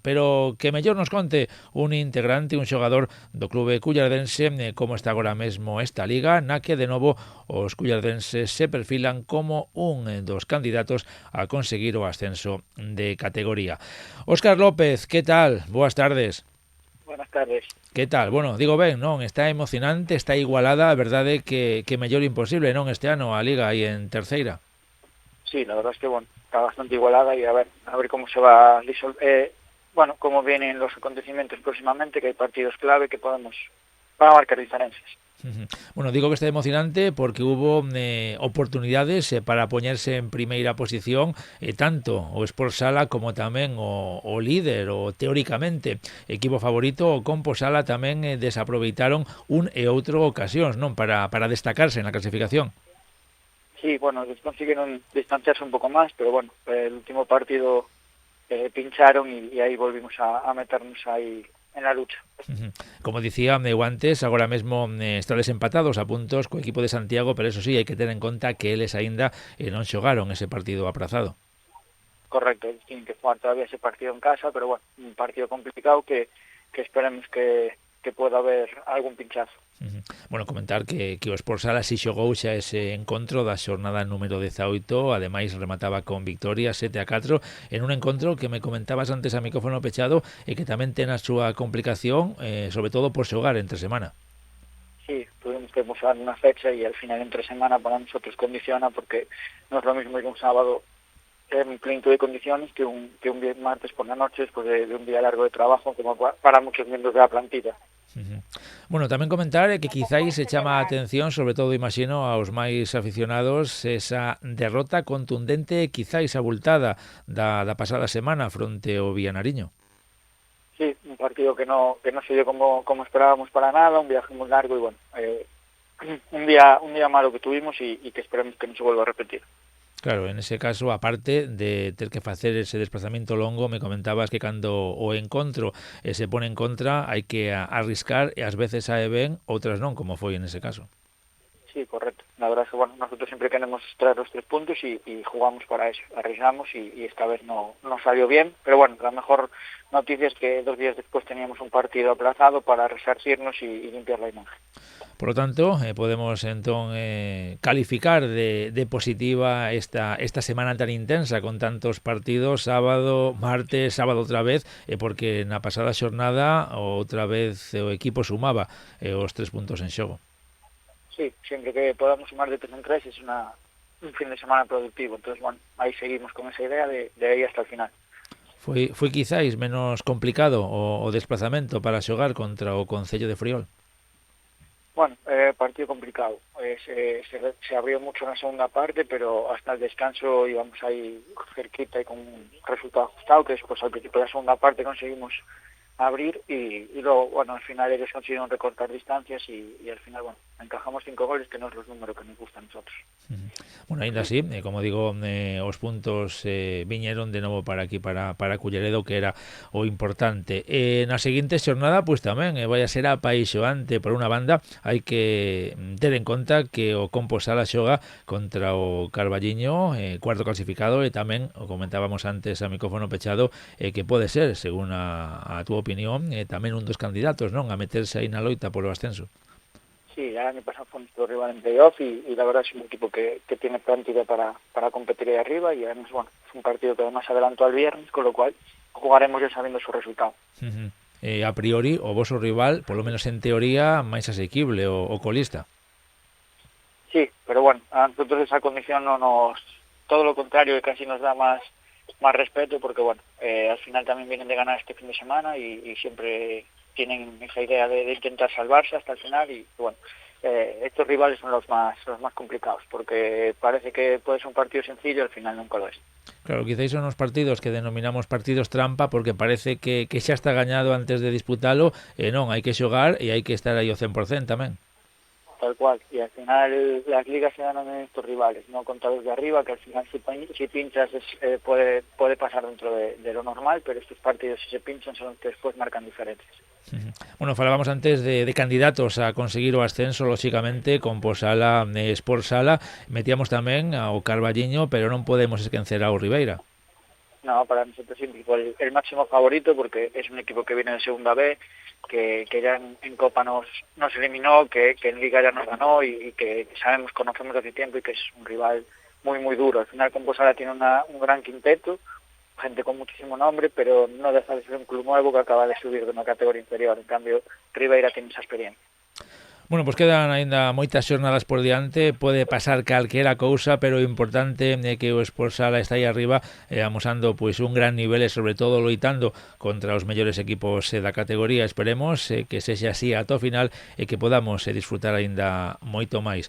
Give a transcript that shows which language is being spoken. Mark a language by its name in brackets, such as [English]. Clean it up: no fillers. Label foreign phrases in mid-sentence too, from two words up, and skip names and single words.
[Galician] Pero que mellor nos conte un integrante, un xogador do clube cullardense, como está agora mesmo esta liga, na que de novo os cullardenses se perfilan como un dos candidatos a conseguir o ascenso de categoría. Óscar López, que tal? Boas tardes. [Spanish] Buenas tardes. [Galician] Que tal? Bueno, digo ben, non? Está emocionante, está igualada, a verdade que mellor imposible, non? Este ano a Liga aí en terceira. [Spanish] Sí, la verdad es que bueno, está bastante igualada y a ver cómo se va cómo vienen los acontecimientos próximamente, que hay partidos clave que van a marcar diferencias. [Galician] Bueno, digo que está emocionante porque hubo oportunidades para poñerse en primeira posición, tanto o Sport Sala como tamén o líder, o teóricamente equipo favorito, o Composala tamén desaproveitaron un e outro ocasións, non, para destacarse na clasificación. [Spanish] Sí, bueno, consiguieron distanciarse un poco más, pero bueno, el último partido pincharon y ahí volvimos a meternos ahí en la lucha. [Galician] Como dicía eu antes, agora mesmo estades empatados a puntos co equipo de Santiago, pero [Spanish] eso sí, [Galician] hai que ter en conta que eles aínda non xogaron ese partido aprazado. [Spanish] Correcto, tienen que jugar todavía ese partido en casa, pero bueno, un partido complicado que esperemos que pueda haber algún pinchazo. [Galician] Bueno, comentar que o Sport Sala si xogou xa ese encontro da xornada número 18, ademais remataba con victoria 7-4 en un encontro que me comentabas antes a micrófono pechado e que tamén ten a súa complicación, sobre todo por xogar entre semana. [Spanish] Sí, tuvimos que buscar una fecha y al final entre semana para nosotros condiciona porque no es lo mismo ir un sábado en plenitud de condiciones que un martes por la noche después de un día largo de trabajo como para muchos miembros de la plantilla. [Galician] Bueno, tamén comentar que quizáis se chama a atención, sobre todo imagino aos máis aficionados, esa derrota contundente e quizáis abultada da pasada semana fronte ao Villanariño. [Spanish] Sí, un partido que no se dio como esperábamos para nada, un viaje muy largo y bueno, un día malo que tuvimos y que esperemos que no se vuelva a repetir. [Galician] Claro, en ese caso, aparte de ter que facer ese desplazamento longo, me comentabas que cando o encontro se pone en contra, hai que arriscar e ás veces sae ben, outras non, como foi en ese caso. [Spanish] Sí, correcto. La verdad es que bueno, nosotros siempre queremos traer los 3 puntos y jugamos para eso, arriesgamos y esta vez no salió bien, pero bueno, la mejor noticia es que 2 días después teníamos un partido aplazado para resarcirnos y limpiar la imagen. Por lo tanto, [Galician] podemos entón calificar de positiva esta semana tan intensa con tantos partidos, sábado, martes, sábado outra vez, porque na pasada xornada outra vez o equipo sumaba os 3 puntos en xogo. [Spanish] Sí, siempre que podamos sumar de 3 en 3 es un fin de semana productivo, entonces bueno, ahí seguimos con esa idea de ahí hasta el final. [Galician] Foi quizáis menos complicado o desplazamento para xogar contra o Concello de Friol? [Spanish] Bueno, partido complicado. Se abrió mucho en la segunda parte, pero hasta el descanso íbamos ahí cerquita y con un resultado ajustado, que después al principio de la segunda parte conseguimos abrir y luego, bueno, al final ellos consiguieron recortar distancias y al final, bueno, encajamos 5 goles, que no es los números que nos gustan a nosotros. [Galician] Bueno, ainda así, como digo, os puntos viñeron de novo para aquí, para Culleredo, que era o importante. Na seguinte xornada, pois tamén vai a ser apaixoante. Por unha banda, hai que ter en conta que o Composala xoga contra o Carballiño, cuarto clasificado, e tamén, o comentábamos antes a micrófono pechado, que pode ser, según a túa opinión, tamén un dos candidatos, non, a meterse aí na loita polo ascenso. [Spanish] Sí, el año pasado fue nuestro rival en playoff y la verdad es un equipo que tiene plantilla para competir ahí arriba y además, bueno, es un partido que además adelantó al viernes, con lo cual jugaremos ya sabiendo su resultado. [Galician] A priori, o voso rival, [Spanish] por lo menos [Galician] en teoría, máis asequible, o colista. [Spanish] Sí, pero bueno, a nosotros esa condición todo lo contrario, que casi nos da más respeto porque bueno, al final también vienen de ganar este fin de semana y siempre tienen esa idea de intentar salvarse hasta el final y bueno, estos rivales son los más complicados porque parece que puede ser un partido sencillo, al final nunca lo es. [Galician] Claro, quizás son os partidos que denominamos partidos trampa porque parece que xa está gañado antes de disputalo, non, hai que xogar e hai que estar aí ao 100% tamén. [Spanish] Tal cual, y al final las ligas se ganan en estos rivales, no contra los de arriba, que al final si pinchas puede pasar dentro de lo normal, pero estos partidos si se pinchan son los que después marcan diferencias. [Galician] Bueno, falábamos antes de candidatos a conseguir o ascenso, lógicamente, Composala, Sport Sala, metíamos tamén ao Carballiño, pero non podemos esquecer ao Ribeira. [Spanish] No, para nosotros sí, el máximo favorito, porque es un equipo que viene de segunda B, que ya en Copa nos eliminó, que en Liga ya nos ganó y que sabemos, conocemos hace tiempo y que es un rival muy muy duro. Al final Composala tiene un gran quinteto, gente con muchísimo nombre, pero no deja de ser un club nuevo que acaba de subir de una categoría inferior. En cambio, Ribeira tiene esa experiencia. [Galician] Bueno, pues quedan aínda moitas xornadas por diante, pode pasar calquera cousa, pero o importante é que o Sport Sala está aí arriba amosando pois un gran nivel e sobre todo loitando contra os mellores equipos da categoría. Esperemos que sexa así ata o final e que podamos disfrutar aínda moito máis.